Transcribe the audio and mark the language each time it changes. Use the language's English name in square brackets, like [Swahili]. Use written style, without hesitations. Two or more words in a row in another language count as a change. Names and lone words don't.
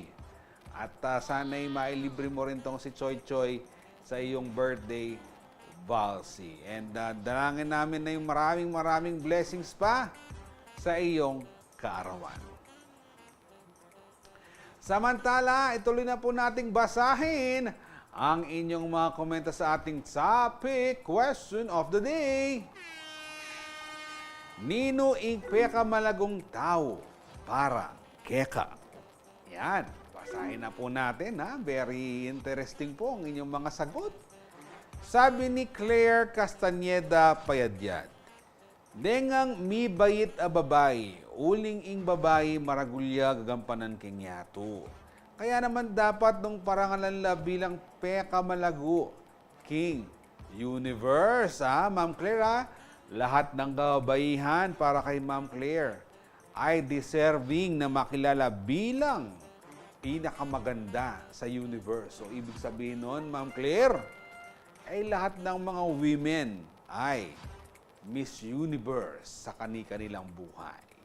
[Filipino] At sana'y mailibre mo rin tong si Choy Choy sa iyong birthday, Valsi. And dalangin namin na yung maraming blessings pa sa iyong kaarawan. Samantala, ituloy na po nating basahin ang inyong mga komento sa ating topic [English] question of the day. [Pampanga] Nino ing peka malagong tao para keka? [Filipino] Yan, basahin na po natin ha. Very interesting po ang inyong mga sagot. [Pampanga] Sabi ni Claire Castaneda Payadyat, dengang mi bayit a babay, uling ing babay maragulya gagampanan kenyato. Kaya naman dapat nung parangalan la bilang peka malago, King Universe, [Filipino] Ma'am Claire, lahat ng kababayan para kay Ma'am Claire ay deserving na makilala bilang pinakamaganda sa universe. So, ibig sabihin nun, Ma'am Claire, ay lahat ng mga women ay Miss Universe sa kani-kanilang buhay.